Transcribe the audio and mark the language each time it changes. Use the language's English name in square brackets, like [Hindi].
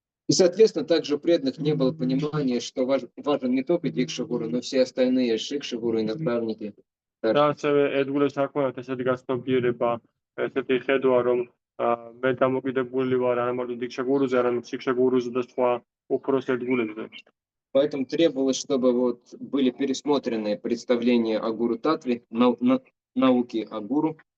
[Russian] И, соответственно, также у преданных не было понимания, что важен не только Дикша гуру, но все остальные Шикша гуру и наставники. [Georgian] და ასევე ერთგულებს არ ქონდათ ესეთი გაცნობიერება, ესეთი ხედვა, რომ მე დამოუკიდებელი ვარ არა მარტო დიქშა გურუზე, არამედ შიქშა гуруზე და სხვა უпроს ერთგულებზე. [Russian] Поэтому требовалось, чтобы вот были пересмотрены представления о гуру Татве, науки о гуру.